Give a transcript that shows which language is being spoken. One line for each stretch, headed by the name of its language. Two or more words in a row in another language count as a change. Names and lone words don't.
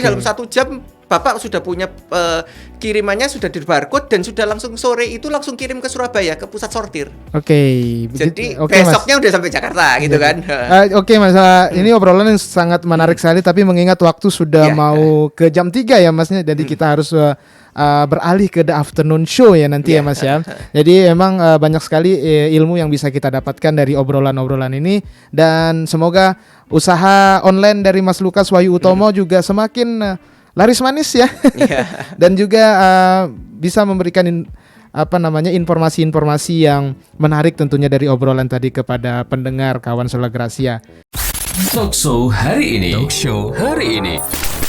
Indonesian: dalam 1 jam Bapak sudah punya kirimannya sudah di barcode dan sudah langsung sore itu langsung kirim ke Surabaya ke pusat sortir. Oke. Jadi Oke, Mas. besoknya udah sampai Jakarta gitu kan. Oke Mas, ini obrolan yang sangat menarik sekali, tapi mengingat waktu sudah Iya. mau ke jam 3 ya Masnya, jadi kita harus beralih ke
English: the afternoon show
Indonesian: ya nanti ya Iya. Mas ya. Jadi emang banyak sekali ilmu yang bisa kita dapatkan dari obrolan-obrolan ini, dan semoga usaha online dari Mas Lukas Wahyu Utomo juga semakin laris manis ya. Iya. Dan juga bisa memberikan informasi-informasi yang menarik tentunya dari obrolan tadi kepada pendengar kawan Solar Gracia.
English: Talk show
Indonesian: hari ini.